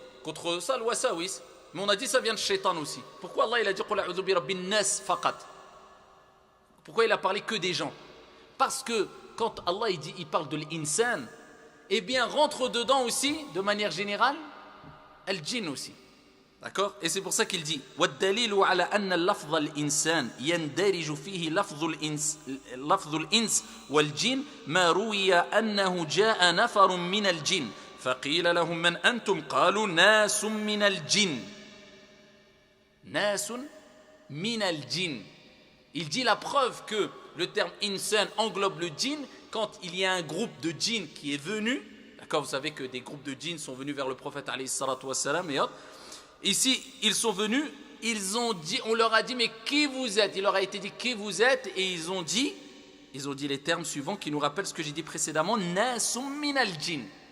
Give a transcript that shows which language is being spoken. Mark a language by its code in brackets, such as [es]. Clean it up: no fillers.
[fr] Contre ça, le wasawis. Mais on a dit ça vient de shaitan aussi. Pourquoi Allah il a dit [ar] Qul a'udhu bi rabbin nas faqat? [fr] Pourquoi il a parlé que des gens? Parce que quand Allah il parle de l'insan, eh bien rentre dedans aussi, de manière générale, al-jinn aussi. D'accord? Et c'est pour ça qu'il dit [ar] وَالدَّلِيلُ عَلَى أَنَّ اللَّفْظَ الْإِنسان يَنْدَرِجُ فِيهِ لَفْظُ الْإِنس وَالْجِنِّ مَا رُوِيَ أَنَّهُ جَاءَ نَفَرٌ مِنَ الْجِنِّ فَقِيلَ لَهُم مَّنْ أَنْتُمْ قَالُوا نَاسٌ مِنَ الْجِنِّ نَاسٌ مِنَ الْجِنِّ. [fr] Il dit la preuve que le terme insan englobe le djinn quand il y a un groupe de djinns qui est venu. D'accord, vous savez que des groupes de djinns sont venus vers le prophète alayhi salatu wassalam et autres. Ici, ils sont venus, on leur a dit, mais qui vous êtes? Il leur a été dit, qui vous êtes? Et ils ont dit les termes suivants qui nous rappellent ce que j'ai dit précédemment, [ar] Nasum min al-jinn.